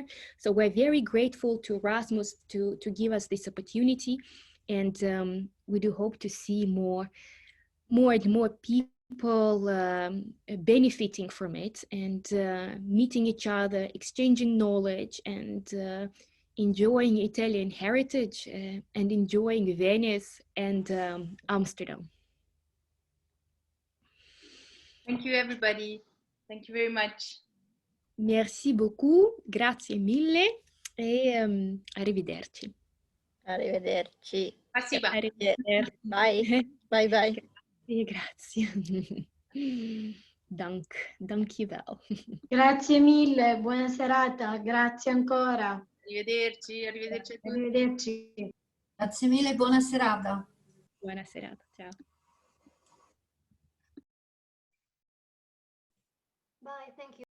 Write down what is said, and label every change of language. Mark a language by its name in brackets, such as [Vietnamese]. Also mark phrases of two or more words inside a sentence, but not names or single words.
[English] So we're very grateful to Erasmus to give us this opportunity, and we do hope to see more and more people benefiting from it, and meeting each other, exchanging knowledge, and enjoying Italian heritage, and enjoying Venice and Amsterdam. Thank you, everybody. Thank you very much. [French] Merci beaucoup, [Italian] grazie mille, e arrivederci. Arrivederci. Spasiba. Arrivederci. [English] Bye. Bye bye. [Italian] Grazie. Dankjewel. Grazie mille, buona serata, grazie ancora. Arrivederci, arrivederci a tutti. Arrivederci. Grazie mille, buona serata. Buona serata, ciao. [English] Bye, thank you.